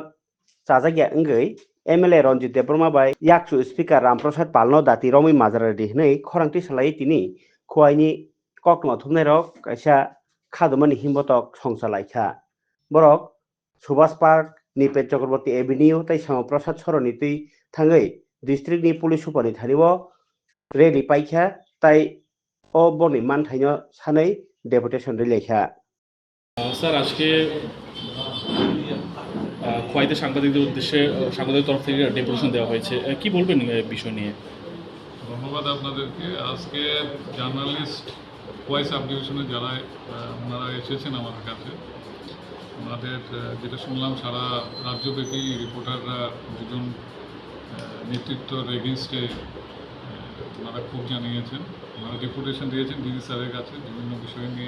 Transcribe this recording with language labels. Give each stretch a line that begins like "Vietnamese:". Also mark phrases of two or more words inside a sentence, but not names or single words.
Kok Borok: chajagya wngoi MLA Ranjit Debroma bai yakchu speaker Ramprasad Palno dati Romi Mazaradi hinui khorangti salai tini khuaini koktoma thumnai rok kaisa khadumani himbotok songchalaikha borok Subhas Park Nipet Chakraborty Avenue tei Samaprasad Soroni tui thangoi district ni police super ni thanio rally paikha tai ও বনি মানথাইনো সাनै ডেপুটেশন লেখা
Bangla: স্যার আজকে খোয়াইতে সাংবাদিকদের উদ্দেশ্যে সাংবাদিক তরফ থেকে ডেপুটেশন দেওয়া হয়েছে কি বলবেন বিষয় নিয়ে? ধন্যবাদ আপনাদেরকে। আজকে জার্নালিস্ট খোয়াই সাব ডিভিশনে যারা ওনারা এসেছেন আমাদের কাছে, ওনাদের যেটা শুনলাম সারা রাজ্যব্যাপী রিপোর্টাররা দুজন নেতৃত্বর এগেনস্টে ওনারা খুব জানিয়েছেন, ওনারা ডেপুটেশন দিয়েছেন ডিজি স্যারের কাছে বিভিন্ন বিষয় নিয়ে।